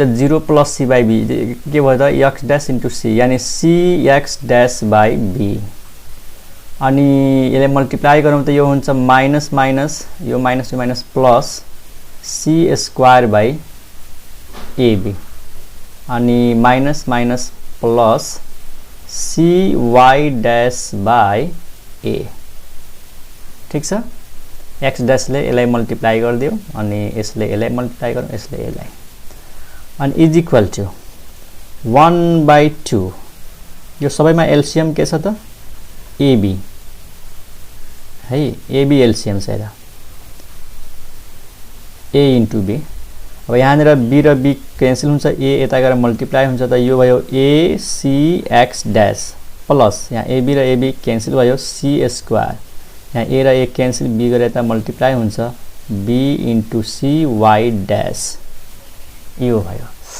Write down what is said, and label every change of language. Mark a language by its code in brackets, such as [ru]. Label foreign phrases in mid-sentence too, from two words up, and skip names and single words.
[en] 0 plus c by b [ne] के भयो त [en] x dash into c yani c x dash by b [ne] अनि यसले मल्टिप्लाई गरौँ त यो हुन्छ [en] minus minus this minus plus c square by ab and minus minus plus c y dash by a. [ne] ठीक छ, [en] x dash [ne] ले यसलाई मल्टिप्लाई गरिदियो अनि यसले यसलाई मल्टिप्लाई गरौँ, यसले यसलाई अनि [en] is equal to 1/2 [ne] यो सबैमा एलसीएम के छ त ab है, ab एलसीएम छ हेर [en] a into b. [ne] अब यहाँनिर b र b क्यान्सल हुन्छ, a यता गएर मल्टिप्लाई हुन्छ त यो भयो [en] a c x dash plus [ne] यहाँ ab र ab क्यान्सल भयो [en] c square, [ne] यहाँ a र a क्यान्सल b गरेर यता मल्टिप्लाई हुन्छ [en] b into c y dash [ne] यो भयो।